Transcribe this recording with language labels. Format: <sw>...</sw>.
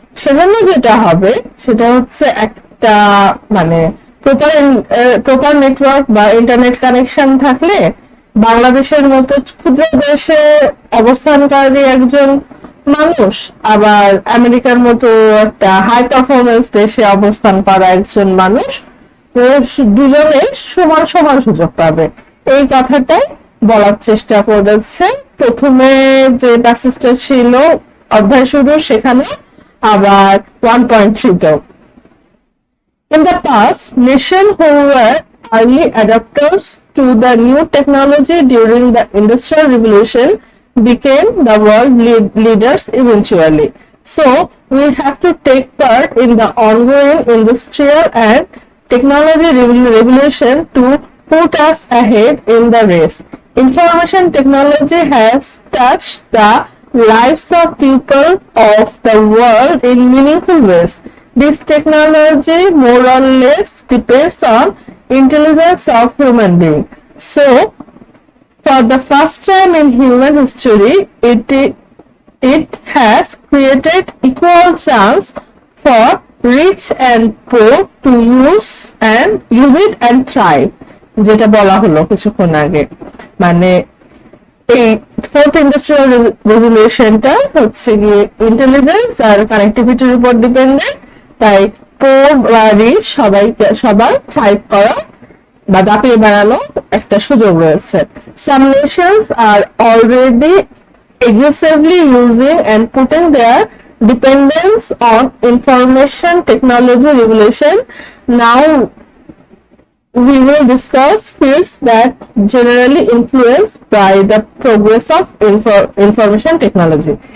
<bn>সেজন্য যেটা হবে সেটা হচ্ছে একটা মানে প্রপার নেটওয়ার্ক বা ইন্টারনেট কানেকশন থাকলে বাংলাদেশের মতো ক্ষুদ্র দেশে অবস্থানকারী একজন মানুষ আবার আমেরিকার মতো একটা হাই পারফরমেন্স দেশে অবস্থান করা একজন মানুষ দুজনে সমান সমান সুযোগ পাবে, এই কথাটাই বলার চেষ্টা করেছে। প্রথমে যে প্যাসেজটা ছিল অধ্যায় শুরু সেখানে আবার</bn> <en>1.3 In the past, nations who were early adopters to the new technology during the Industrial Revolution became the world leaders eventually. So, we have to take part in the ongoing industrial and technology revolution to put us ahead in the race. Information technology has touched the lives of people of the world in meaningful ways. This technology more or less depends on intelligence of human being. So, for the first time in human history, it has created equal chance for rich and poor to use it and thrive.</en> <bn>যেটা বলা হলো কিছুক্ষণ আগে, মানে এই fourth industrial রেভলিউশনটা হচ্ছে গিয়ে intelligence আর কানেক্টিভিটির উপর ডিপেন্ডেন্ট, তাই পোর বা রিচ সবার থ্রাইভ করা বা দাপিয়ে বেড়ানো একটা সুযোগ রয়েছে।</bn> <en>Some nations are already aggressively using and putting their dependence on information technology revolution. Now we will discuss fields that generally influenced by the progress of information technology.</en>